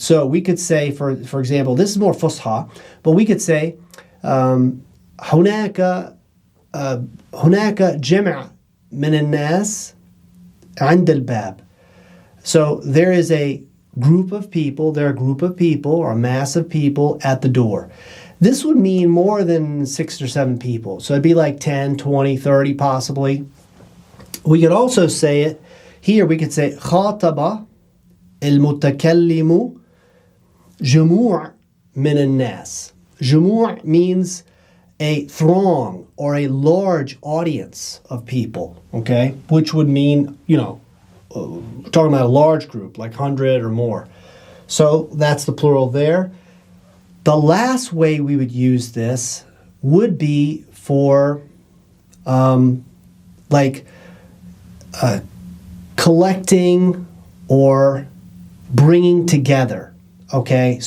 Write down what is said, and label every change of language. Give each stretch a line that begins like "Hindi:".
English: So we could say, for example, this is more fusha, but we could say
Arabic: هناك جمع من الناس عند الباب.
English: So there is a group of people, or a mass of people at the door. This would mean more than 6 or 7 people. So it'd be like 10, 20, 30 possibly. We could also say it here. We could say
Arabic: خاطب المتكلم جموع من الناس.
English: جموع means a throng or a large audience of people, okay? Which would mean, talking about a large group, like 100 or more. So that's the plural there. The last way we would use this would be for collecting or bringing together, okay?